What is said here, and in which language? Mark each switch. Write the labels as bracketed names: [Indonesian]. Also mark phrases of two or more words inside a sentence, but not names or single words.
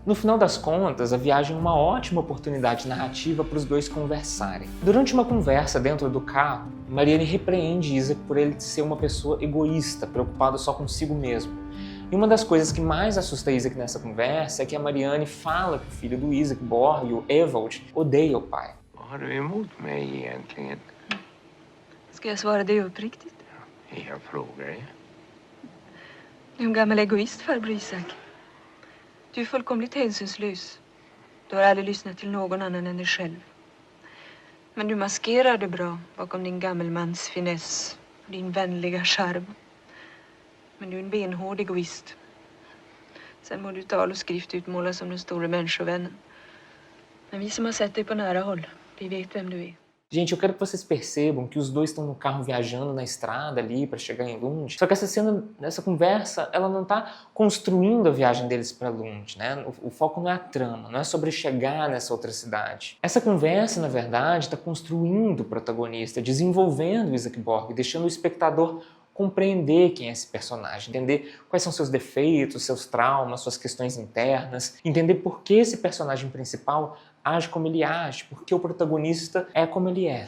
[Portuguese] No final das contas, a viagem é uma ótima oportunidade narrativa para os dois conversarem. Durante uma conversa dentro do carro, Marianne repreende Isaac por ele ser uma pessoa egoísta, preocupada só consigo mesmo. E uma das coisas que mais assusta Isaac nessa conversa é que a Marianne fala que o filho do Isaac, Borg, o Ewald, odeia o pai. [Swedish] Vad har du emot mig egentligen? Ska jag svara dig uppriktigt? Jag frågar ju. Du är en gammal egoist, farbror Isak. Du är fullkomligt hänsynslös. Du har aldrig lyssnat till någon annan än dig själv. Men du maskerar det bra bakom din gammelmans finess och din vänliga charm. Men du är en benhård egoist. Sen må du tal och skrift utmålas som den stora människovännen. Men vi som har sett dig på nära håll, vi vet vem du är. [Portuguese] Gente, eu quero que vocês percebam que os dois estão no carro viajando na estrada ali para chegar em Lund. Só que essa cena, essa conversa, ela não está construindo a viagem deles para Lund, né? O foco não é a trama, não é sobre chegar nessa outra cidade. Essa conversa, na verdade, está construindo o protagonista, desenvolvendo o Isaac Borg, deixando o espectador compreender quem é esse personagem, entender quais são seus defeitos, seus traumas, suas questões internas, entender por que esse personagem principal age como ele age, porque o protagonista é como ele é.